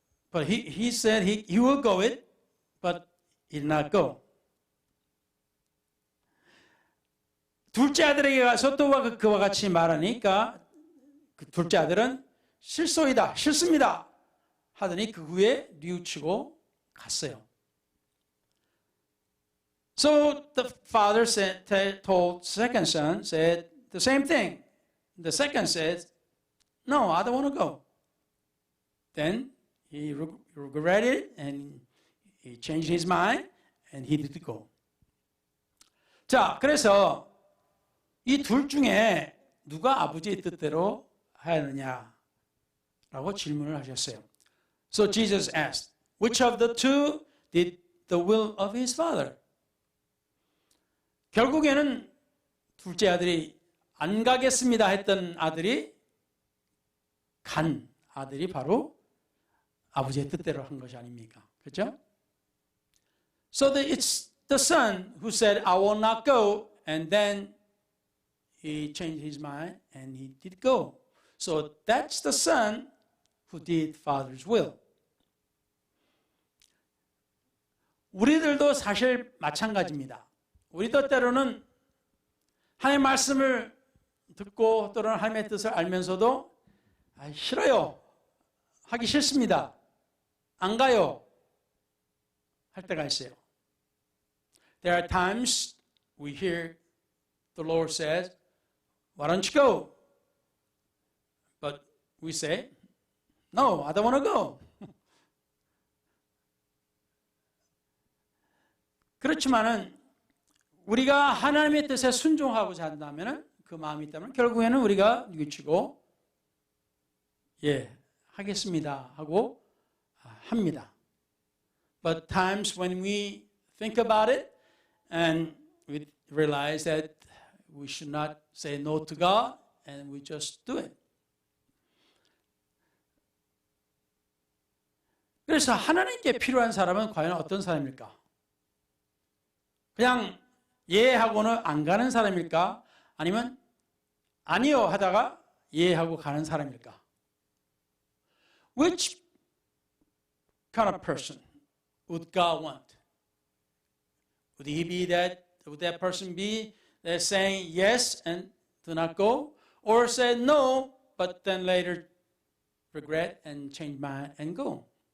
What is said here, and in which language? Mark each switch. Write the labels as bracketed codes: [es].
[en] But he said he will go it, but he did not go. [ko] 둘째 아들에게 가서 또 그와 같이 말하니까 그 둘째 아들은 실소이다, 싫습니다 하더니 그 후에 뉘우치고 갔어요. [en] So the father told second son, said the same thing. The second said, no, I don't want to go. Then he regretted it and he changed his mind and he did go. [ko] 자, 그래서 이 둘 중에 누가 아버지의 뜻대로 하였느냐라고 질문을 하셨어요. [en] So Jesus asked, which of the two did the will of his father? [ko] 결국에는 둘째 아들이 안 가겠습니다 했던 아들이 간 아들이 바로 아버지의 뜻대로 한 것이 아닙니까? 그렇죠? [en] So it's the son who said, I will not go, and then he changed his mind and he did go. So that's the son who did father's will. [ko] 우리들도 사실 마찬가지입니다. 우리도 때로는 하나님의 말씀을 듣고 또는 하나님의 뜻을 알면서도 싫어요. 하기 싫습니다. 안 가요. 할 때가 있어요. [en] There are times we hear the Lord says, why don't you go? But we say, no, I don't want to go. [ko] 그렇지만은 우리가 하나님의 뜻에 순종하고자 한다면 그 마음이 있다면 결국에는 우리가 뉘우치고 하겠습니다 하고 합니다. [en] But times when we think about it and we realize that we should not say no to God and we just do it. [ko] 그래서 하나님께 필요한 사람은 과연 어떤 사람일까? 그냥 예하고는 안 가는 사람일까? 아니면 아니요 하다가 예하고 가는 사람일까? [en] Which kind of person would God want? Would that person be saying yes and do not go? Or say no, but then later regret and change mind and go?